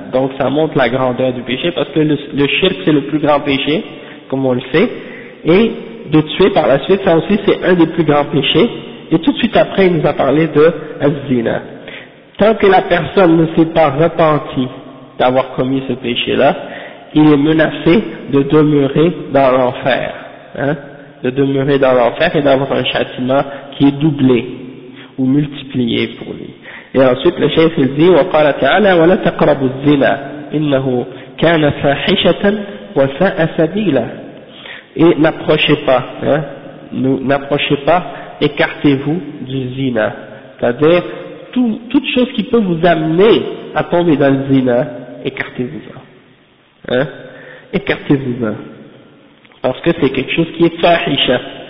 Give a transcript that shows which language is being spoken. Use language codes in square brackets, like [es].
[fr] Donc ça montre la grandeur du péché parce que le shirk c'est le plus grand péché comme on le sait et de tuer par la suite ça aussi c'est un des plus grands péchés et tout de suite après il nous a parlé de zina. Tant que la personne ne s'est pas repentie d'avoir commis ce péché là il est menacé de demeurer dans l'enfer, hein, de demeurer dans l'enfer et d'avoir un châtiment qui est doublé ou multiplié pour lui. Et ensuite le cheikh il dit [ar] وقال تعالى ولا تقربوا الزنا إنه كان فاحشة وساء سبيلا. [fr] Et n'approchez pas, hein, n'approchez pas, écartez-vous du zina. C'est-à-dire toute chose qui peut vous amener à tomber dans le zina, écartez-vous-en. Hein, écartez-vous-en. Parce que c'est quelque chose qui est fahisha.